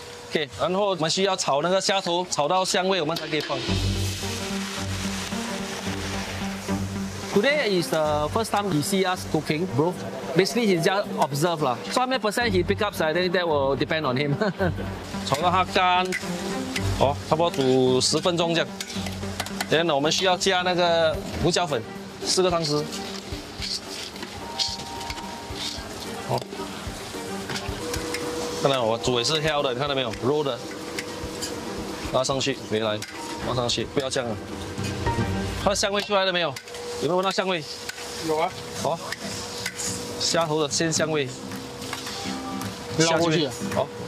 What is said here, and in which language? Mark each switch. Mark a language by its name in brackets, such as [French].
[Chinese] Okay, 然后我们需要炒那个虾头，炒到香味，我们才可以放。 [English] Today is the first time you see us cooking broth. Basically, he just observe lah. So how many percent he pick up, I think that will depend on him. [Chinese] 炒到它干，哦，差不多煮10分钟这样。 Then 我们需要加那个胡椒粉，4个汤匙。好，看来我煮也是挑的，你看到没有？肉的，拉上去，回来，放上去，不要这样。它的香味出来了没有？有没有闻到香味？有啊。好，虾头的鲜香味。不要过去。好。